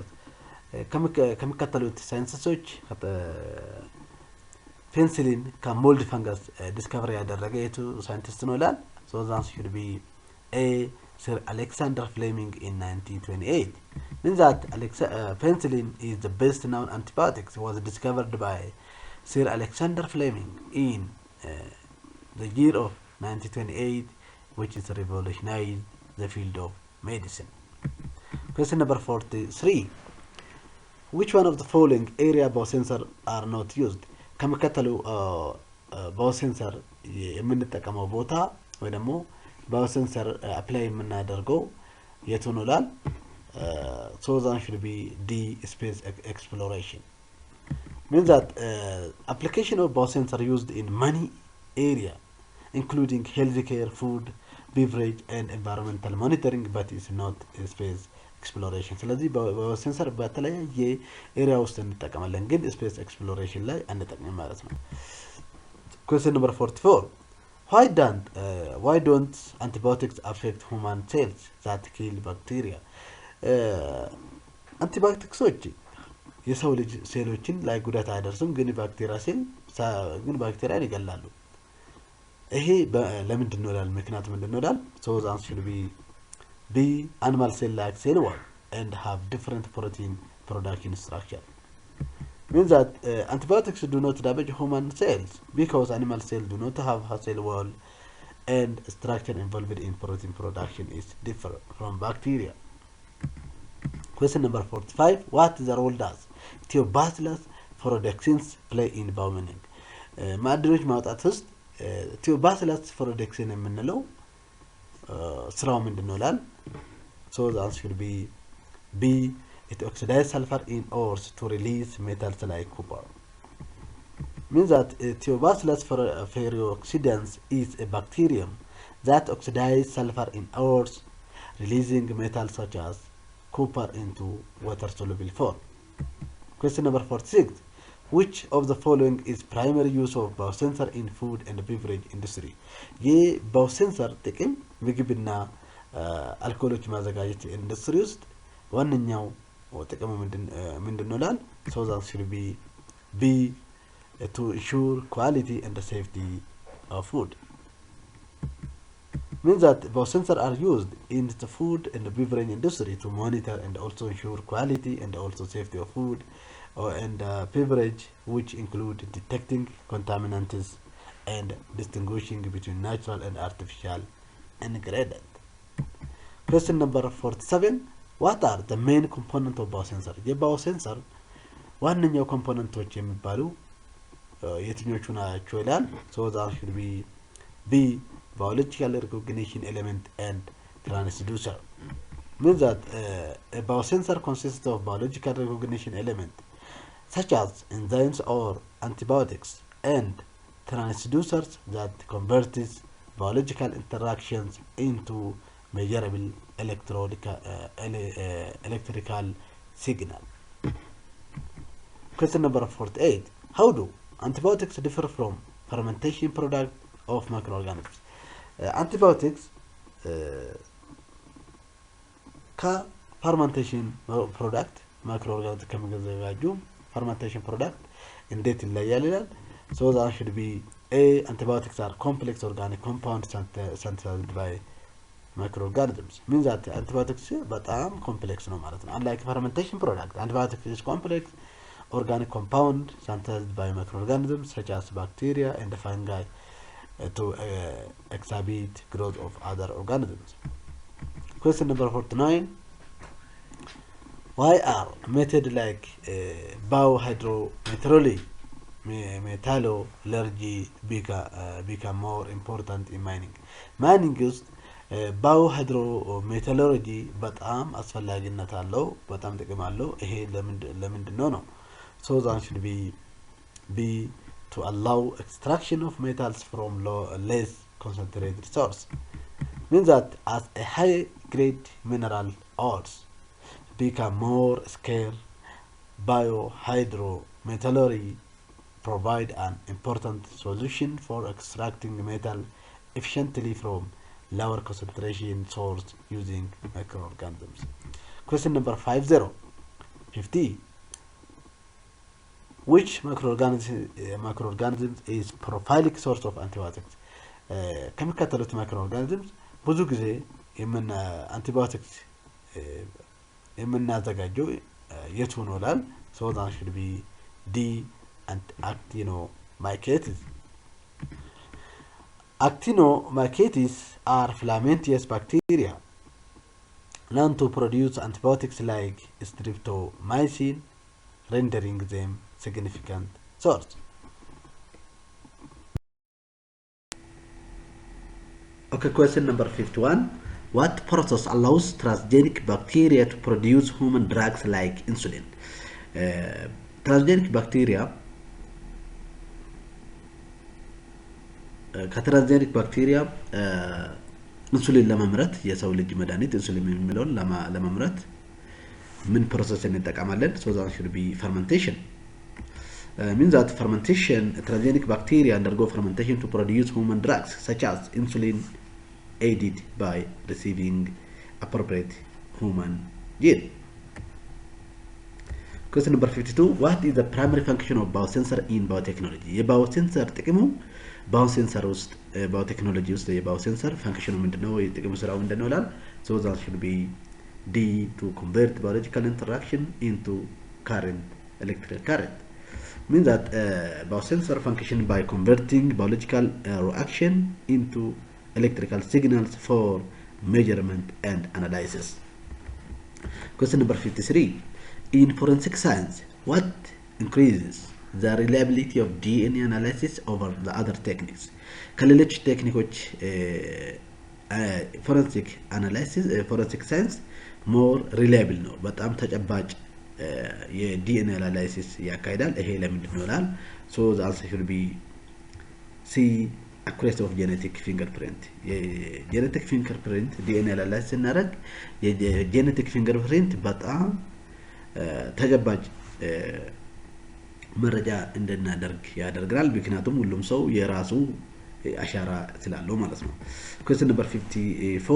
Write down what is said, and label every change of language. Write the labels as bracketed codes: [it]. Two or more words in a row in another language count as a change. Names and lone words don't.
[am] ከሚከተሉት ሳይንቲስቶች ፔንሲሊን ከሞልድ ፈንገስ ዲስከቨሪ ያደረገ የቱ ሳይንቲስት ነው ይላል? [en] so that should be A. Sir Alexander Fleming in 1928. Means that penicillin is the best known antibiotics was discovered by Sir Alexander Fleming in the year of 1928, which is revolutionized the field of medicine. Question number 43. Which one of the following area biosensor are not used? [am] ከመከተሉ biosensor የምንጠቀመው ቦታ ወይ ደግሞ [en] biosensor apply [am] የምናደርገው የቱ ነው ላል? [en] so that should be D. Space exploration. Means that application of biosensor used in many area including healthcare, food, beverage and environmental monitoring, but is not space exploration. [am] ስለዚህ ባዮሴንሰር በተለያየ ኤሪያ ውስጥ እንጠቀማለን ግን ስፔስ ኤክስፕሎሬሽን ላይ አንጠቀምም ማለት ነው። [en] Question number 44. Why don't antibiotics affect human cells that kill bacteria? [am] አንቲባዮቲክሶች የሰው ልጅ ሴሎችን ላይ ጉዳት አያደርሱም ግን ባክቴሪያን ይገላሉ። ይሄ ለምንድን ነው ላል? ምክንያቱ ምንድን ነው ላል? [en] so that should be B. Animal cell like cell wall and have different protein production structure. Means that antibiotics do not damage human cells because animal cells do not have a cell wall and structure involved in protein production is different from bacteria. Question number 45. What is the role does Thiobacillus phorodexins play in Biomining? [am] ማዕድኖች ማውጣት ውስጥ Thiobacillus phorodexin የምንለው ስራው ምንድነው ላል? [en] so the answer should be B. It oxidizes sulfur in ores to release metals like copper. Means that Thiobacillus ferrooxidans is a bacterium that oxidizes sulfur in ores, releasing metals such as copper into water soluble form. Question number 46. Which of the following is primary use of biosensor in food and beverage industry? [am] ይህ biosensor ጥቅም ምግብና አልኮሎች ማዘጋጀት ኢንዱስትሪ ውስጥ ዋነኛው ጥቅሙ ምንድነው ላል? [en] so that should be B. To ensure quality and the safety of food. Means that biosensors are used in the food and the beverage industry to monitor and also ensure quality and also safety of food and beverage, which include detecting contaminants and distinguishing between natural and artificial ingredient. Question number 47. What are the main components of biosensor? [am] የባዮሴንሰር ዋነኛው ኮምፖነንቶች የሚባሉ የትኞቹ ናቸው ይላል። [en] So that should be B, biological recognition element and transducer. Means that a biosensor consists of biological recognition element such as enzymes or antibiotics and transducers that converts biological interactions into measurable electrical signal. Question number 48. How do antibiotics differ from fermentation product of microorganisms? [am] Antibiotics ከፈርመንቴሽን ፕሮዳክት ማይክሮኦርጋኒዝም ከሚዘጋጁ [en] fermentation product [am] እንዴት ይለያል ይላል። [en] So that should be A. Antibiotics are complex organic compounds synthesized by microorganisms. Means that antibiotics [am] በጣም ኮምፕሌክስ ነው ማለት ነው። [en] Unlike fermentation product, antibiotics is complex organic compound synthesized by microorganisms such as bacteria and fungi to exhibit growth of other organisms. Question number 49. Why are methods like biohydrometallurgy become more important in mining? [am] Mining ውስጥ ባዮሃይድሮሜታሎጂ በጣም አስፈላጊነት አለው፣ በጣም ጥቅም አለው። ይሄ ለምንድነው ነው? [en] So that should be to allow extraction of metals from less concentrated source. Means that as a high grade mineral ores become more scarce, biohydrometallurgy provide an important solution for extracting metal efficiently from lower concentration source using microorganisms. Question number 50. Which microorganism is prolific source of antibiotics? [am] ከሚከተሉት microorganisms ብዙ ጊዜ አንቲባዮቲክስ የምናዘጋጀው የቱ ነው ይላል። [en] So that should be D, actinomycetes. Actinomycetes are filamentous bacteria known to produce antibiotics like streptomycin, rendering them significant source. Okay, question number 51. What process allows transgenic bacteria to produce human drugs like insulin? Transgenic bacteria [am] ከትራንስጀኒክ ባክቴሪያ ኢንሱሊን ለማምረት የሰው ልጅ መድኃኒት ኢንሱሊን የሚለውን ለማምረት ምን ፕሮሰስ እንጠቀማለን? [en] So that should be fermentation. Means that fermentation, transgenic bacteria undergo fermentation to produce human drugs such as insulin, aided by receiving appropriate human gene. Question number 52. What is the primary function of biosensor in biotechnology? [am] የባዮሴንሰር ጥቅሙ ባዮሴንሰር ውስጥ ባዮቴክኖሎጂ ውስጥ የባዮሴንሰር ፈንክሽኑ ምንድነው? የጥቅሙ ስራው ምንድነው ይላል። [en] So that should be D, to convert biological interaction into current, electrical current. Means that biosensor function by converting biological reaction into electrical signals for measurement and analysis. Question number 53. In forensic science, what increases the reliability of DNA analysis over the other techniques? [am] ከሌሎች ቴክኒኮች [en] forensic analysis, forensic science more reliable [am] ነው፣ በጣም ተጨባጭ የዲኤንኤ አናላይሲስ ያካሂዳል። ይሄ ለምንድን ነው ይላል። [en] So the answer should be C, accuracy of genetic fingerprint. [am] የጄኔቲክ ፊንገርፕሪንት ዲኤንኤ አናላይሲስ እናደርግ የጄኔቲክ ፊንገርፕሪንት በጣም ተጨባጭ መረጃ እንድናደርግ ያደርጋል። ምክንያቱም ሁሉም ሰው የራሱ አሻራ ስላለው ማለት ነው። [en] Question number 54.